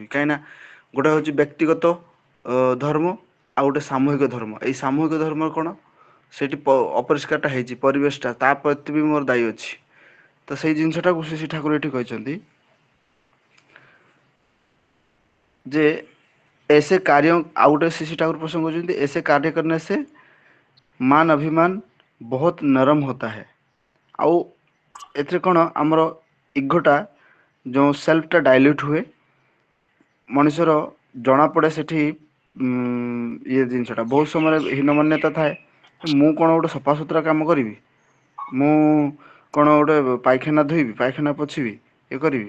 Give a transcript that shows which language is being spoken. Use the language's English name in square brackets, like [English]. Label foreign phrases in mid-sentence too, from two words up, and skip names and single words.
[Odia] କାହିଁକିନା ଗୋଟେ ହଉଛି ବ୍ୟକ୍ତିଗତ ଧର୍ମ, ଆଉ ଗୋଟେ ସାମୂହିକ ଧର୍ମ। ଏଇ ସାମୂହିକ ଧର୍ମ କଣ, ସେଇଠି ଅପରିଷ୍କାରଟା ହେଇଛି ପରିବେଶଟା, ତା ପ୍ରତି ବି ମୋର ଦାୟୀ ଅଛି। ତ ସେଇ ଜିନିଷଟାକୁ ଶ୍ରୀ ଠାକୁର ଏଠି କହିଛନ୍ତି ଯେ [Hindi] ऐसे कार्यों, [Odia] ଆଉ ଗୋଟେ ଶ୍ରୀ ଠାକୁର ପ୍ରସଙ୍ଗ କରୁଛନ୍ତି, [Hindi] ऐसे कार्य करने से मान अभिमान बहुत नरम होता है। [Odia] ଆଉ ଏଥିରେ କଣ, ଆମର ଇଗୋଟା ଯୋଉ ସେଲ୍ଫଟା ଡାଇଲ୍ୟୁଟ ହୁଏ, ମଣିଷର ଜଣାପଡେ ସେଠି ଇଏ ଜିନିଷଟା ବହୁତ ସମୟରେ ହୀନମନ୍ୟତା ଥାଏ। ମୁଁ କଣ ଗୋଟେ ସଫାସୁତୁରା କାମ କରିବି, ମୁଁ କଣ ଗୋଟେ ପାଇଖାନା ଧୋଇବି, ପାଇଖାନା ପୋଛିବି, ଇଏ କରିବି।